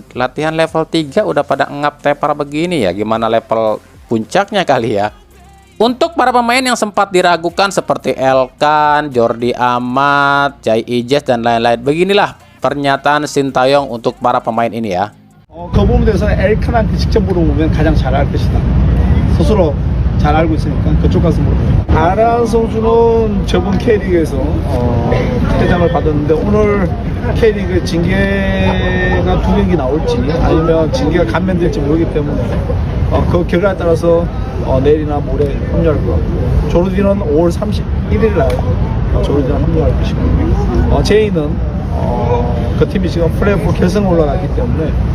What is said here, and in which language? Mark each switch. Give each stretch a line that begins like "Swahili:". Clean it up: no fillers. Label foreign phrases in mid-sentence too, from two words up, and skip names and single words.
Indonesian: Latihan level 3 udah pada ngap tepar begini ya. Gimana level puncaknya kali ya? Untuk para pemain yang sempat diragukan seperti Elkan, Jordi Amat, Jai Ijes, dan lain-lain, beginilah pernyataan Sintayong untuk para pemain ini ya.
Korean: 그 부분에 대해서는 엘칸한테 직접 물어보면 가장 잘 알 것이다. 스스로 잘 알고 있으니까 그쪽 가서 물어보면. 아란 선수는 저번 K리그에서 퇴장을 받았는데 오늘 K리그 징계가 2경기 나올지 아니면 징계가 감면될지 모르기 때문에 그 결과에 따라서 내일이나 모레 합류할 것 같고, 조르디는 5월 31일 날 조르디는 합류할 것이고, 제이는 그 팀이 지금 플레이오프 결승 올라갔기 때문에